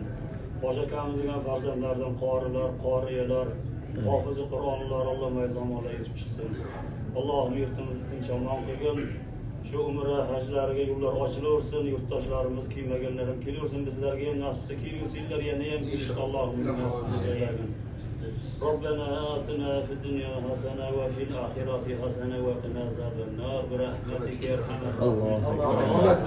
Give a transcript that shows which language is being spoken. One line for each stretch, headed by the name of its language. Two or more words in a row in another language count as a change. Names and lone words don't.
Uzbek: Hoji akamizning ham farzandlaridan qorilar, qoriyalar, hofizi Qur'onlar Alloh mayzomonlar yetib chiqsin. Allohim yurtimizni tinch omon qilgin. Shu umra hajlariga yo'llar ochilaversin, yurtdoshlarimiz kelmaganlar ham kelaversin, bizlarga ham nasibsa kelsinlar, yana ham kelishni Allohim nasib aylagin.
Arabic: ربنا آتنا في الدنيا حسنة وفي الآخرة حسنة وقنا عذاب النار برحمتك يا أرحم الراحمين.